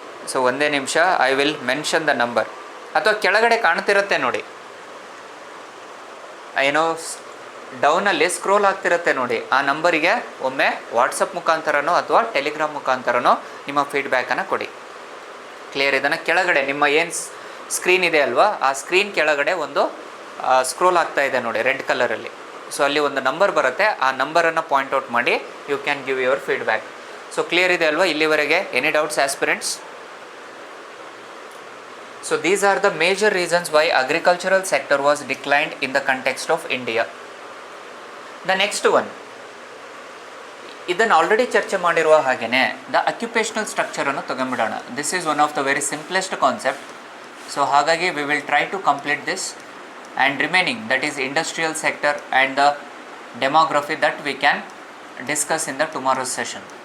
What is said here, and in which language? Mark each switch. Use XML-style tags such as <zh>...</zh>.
<kn>So ಒಂದೇ ನಿಮಿಷ,</kn> <en>I will mention the number.</en> <kn>ಅಥವಾ ಕೆಳಗಡೆ ಕಾಣ್ತಿರುತ್ತೆ ನೋಡಿ, ಏನೋ ಡೌನಲ್ಲಿ ಸ್ಕ್ರೋಲ್ ಆಗ್ತಿರುತ್ತೆ ನೋಡಿ, ಆ ನಂಬರಿಗೆ ಒಮ್ಮೆ ವಾಟ್ಸಪ್ ಮುಖಾಂತರನೋ ಅಥವಾ ಟೆಲಿಗ್ರಾಮ್ ಮುಖಾಂತರನೋ ನಿಮ್ಮ ಫೀಡ್ಬ್ಯಾಕನ್ನು ಕೊಡಿ. ಕ್ಲಿಯರ್? ಇದನ್ನು ಕೆಳಗಡೆ ನಿಮ್ಮ ಏನು ಸ್ಕ್ರೀನ್ ಇದೆ ಅಲ್ವಾ, ಆ ಸ್ಕ್ರೀನ್ ಕೆಳಗಡೆ ಒಂದು ಸ್ಕ್ರೋಲ್ ಆಗ್ತಾ ಇದೆ ನೋಡಿ ರೆಡ್ ಕಲರಲ್ಲಿ. ಸೊ ಅಲ್ಲಿ ಒಂದು ನಂಬರ್ ಬರುತ್ತೆ, ಆ ನಂಬರನ್ನು ಪಾಯಿಂಟ್ ಔಟ್ ಮಾಡಿ</kn> <en>You can give your feedback.</en> <kn>So clear ಇದೆ ಅಲ್ವಾ ಇಲ್ಲಿವರೆಗೆ?</kn> <en>Any doubts aspirants? So these are the major reasons why agricultural sector was declined in the context of India. The next one,</en> <kn>ಇದನ್ನು already ಚರ್ಚೆ ಮಾಡಿರುವ ಹಾಗೆಯೇ the occupational ಸ್ಟ್ರಕ್ಚರನ್ನು ತಗೊಂಬಿಡೋಣ.</kn> <en>This is one of the very simplest concept.</en> <kn>So ಹಾಗಾಗಿ</kn> <en>We will try to complete this and remaining that is industrial sector and the demography that we can discuss in the tomorrow's session.</en>